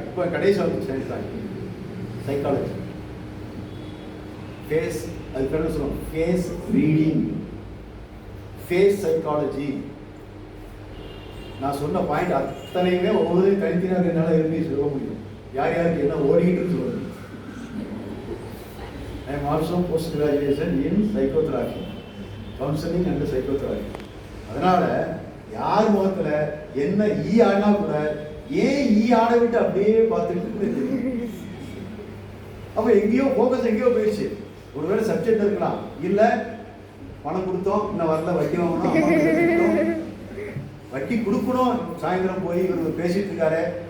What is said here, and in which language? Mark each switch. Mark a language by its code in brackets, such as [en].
[ta] இப்போ கடைசி வந்து சேர்ந்துட்டாங்க. சைக்காலஜி ஃபேஸ், அதுக்கு என்ன சொல்லுவோம், ஃபேஸ் ரீடிங், ஃபேஸ் சைக்காலஜி. நான் சொன்ன பாயிண்ட் அத்தனையுமே ஒவ்வொரு தனித்தனியாக என்னால் எழுதி சொல்ல முடியும். யார் யாருக்கு என்ன ஓடிக்கிட்டு சொல்லுது. [en] I am also post graduation in psychotherapy, counseling and psychotherapy. [ta] அதனால யார் முகத்துல என்ன ஆனா கூட ஏன் ஆட விட்டு அப்படியே பார்த்துட்டு அப்ப எங்கேயோ போக்கஸ் எங்கேயோ போயிடுச்சு. ஒருவேளை சப்ஜெக்ட் இருக்கலாம், இல்ல பணம் கொடுத்தோம் இன்னும் வரல, வட்டி வாங்கணும், வட்டி கொடுக்கணும், சாயந்தரம் போய் இவர் பேசிட்டு இருக்காரு.